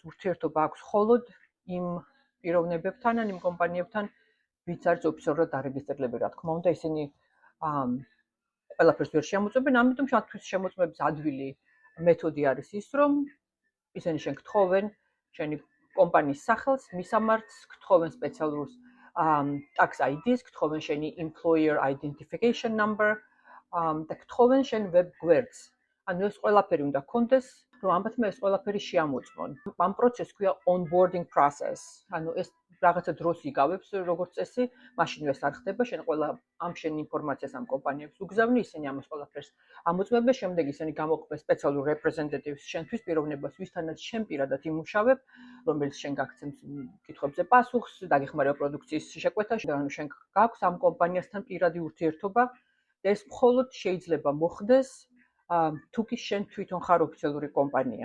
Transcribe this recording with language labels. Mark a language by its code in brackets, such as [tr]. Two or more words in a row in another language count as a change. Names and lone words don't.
[ka] ურთიერთობა აქვს მხოლოდ იმ პიროვნებებთან ან იმ კომპანიებთან, ვინც არის ოფიციალურად დარეგისტრირებული, რა თქმა უნდა, ისინი ყველაფერს ვერ შემოწმებენ, ამიტომ შენთვის შემოწმების ადვილი მეთოდი არის ის, რომ ისინი შენ გთხოვენ შენი კომპანიის სახელს, მისამართს, გთხოვენ სპეციალურ [en] tax ID-ს, [ka] გთხოვენ შენი [en] employer identification number [ka] და გთხოვენ შენ ვებ გვერდს. ანუ ეს ყველაფერი უნდა გქონდეს, რომ ამათმა ეს ყველაფერი შეამოწმონ. ამ პროცესს ქვია [en] onboarding process. [ka] ანუ ეს რაღაცა დროს იგავებს, როგორც წესი, მაშინვე ეს არ ხდება, შენ ყველა ამ შენ ინფორმაციას ამ კომპანიებს უგზავნი, ისინი ამას ყველაფერს ამოწმებენ, შემდეგ ისინი გამოყოფენ სპეციალურ representatives შენთვის პიროვნებას, ვისთანაც შენ პირადად იმუშავებ, რომელიც შენ გაგცემს კითხვებზე პასუხს, დაგეხმარება პროდუქციის შეკვეთაში, ანუ შენ გაქვს ამ კომპანიასთან პირადი ურთიერთობა და ეს მხოლოდ შეიძლება მოხდეს თუ კი შენ თვითონ ხარ ოფიციალური კომპანია.